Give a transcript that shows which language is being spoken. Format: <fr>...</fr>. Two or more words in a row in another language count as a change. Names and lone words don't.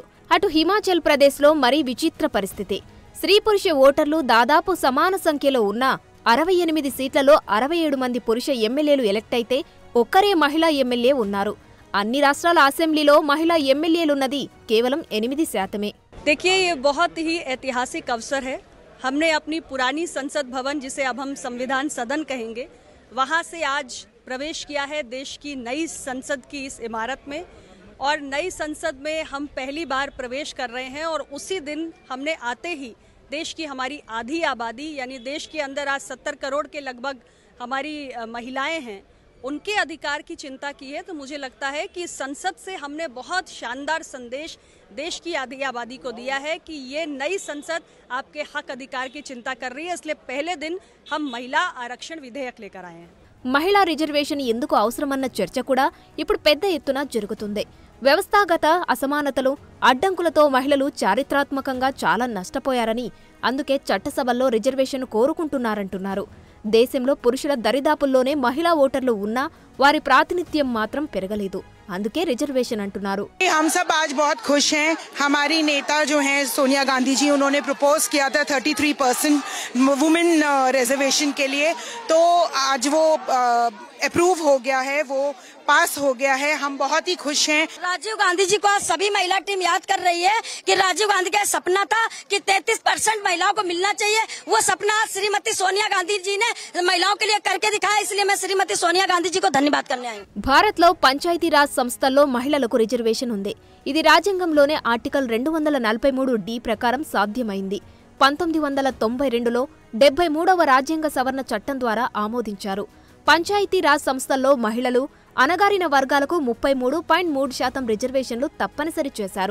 <te>అటు హిమాచల్ ప్రదేశ్లో మరీ విచిత్ర పరిస్థితి. స్త్రీ పురుష ఓటర్లు దాదాపు సమాన సంఖ్యలో ఉన్నా 68 సీట్లలో 67 మంది పురుష ఎమ్మెల్యేలు ఎలెక్ట్ అయితే ఒక్కరే మహిళా ఎమ్మెల్యే ఉన్నారు. అన్ని రాష్ట్రాల అసెంబ్లీలో మహిళా ఎమ్మెల్యేలున్నది కేవలం 8%.</te> <hi>देखिए, ये बहुत ही ऐतिहासिक अवसर है। हमने अपनी पुरानी संसद भवन, जिसे अब हम संविधान सदन कहेंगे, वहाँ से आज प्रवेश किया है देश की नई संसद की इस इमारत में। और नई संसद में हम पहली बार प्रवेश कर रहे हैं और उसी दिन हमने आते ही देश की हमारी आधी आबादी, यानी देश के अंदर आज 70 करोड़ के लगभग हमारी महिलाएं हैं, उनके अधिकार की चिंता की है। तो मुझे लगता है कि संसद से हमने बहुत शानदार संदेश देश की आधी आबादी को दिया है कि ये नई संसद आपके हक अधिकार की चिंता कर रही है। इसलिए पहले दिन हम महिला आरक्षण विधेयक लेकर आए हैं।</hi> <te>మహిళా రిజర్వేషన్ ఎందుకు అవసరమన్న చర్చ కూడా ఇప్పుడు పెద్ద ఎత్తున జరుగుతుంది. వ్యవస్థాగత అసమానతలు, అడ్డంకులతో మహిళలు చారిత్రాత్మకంగా చాలా నష్టపోయారని, అందుకే చట్టసభల్లో రిజర్వేషన్ కోరుకుంటున్నారంటున్నారు. దేశంలో పురుషుల దరిదాపుల్లోనే మహిళా ఓటర్లు ఉన్నా వారి ప్రాతినిధ్యం మాత్రం పెరగలేదు. అందుకే రిజర్వేషన్ అంటున్నారు.</te> <hi>हम सब आज बहुत खुश हैं। हमारी नेता जो हैं सोनिया गांधी जी, उन्होंने प्रपोज किया था 33%</hi> <en>women reservation</en> <hi>के लिए, तो आज वो अप्रूव हो गया है, वो पास हो गया है। हम बहुत ही खुश हैं। राजीव गांधी जी को आज सभी महिला टीम याद कर रही है कि राजीव गांधी का सपना था कि 33% महिलाओं को मिलना चाहिए। वो सपना श्रीमती सोनिया गांधी जी ने महिलाओं के लिए करके दिखाया। इसलिए मैं श्रीमती सोनिया गांधी जी को धन्यवाद करने आई हूँ।</hi> <te>భారత్ లో పంచాయతీ రాజ్ సంస్థల్లో మహిళలకు రిజర్వేషన్ ఉంది. ఇది రాజ్యాంగంలోనే ఆర్టికల్ 243D ప్రకారం సాధ్యమైంది. 1992లో 73వ రాజ్యాంగ సవరణ చట్టం ద్వారా ఆమోదించారు. పంచాయతీ రాజ్ సంస్థల్లో మహిళలు, అణగారిన వర్గాలకు 33.3% రిజర్వేషన్లు తప్పనిసరి చేశారు.</te>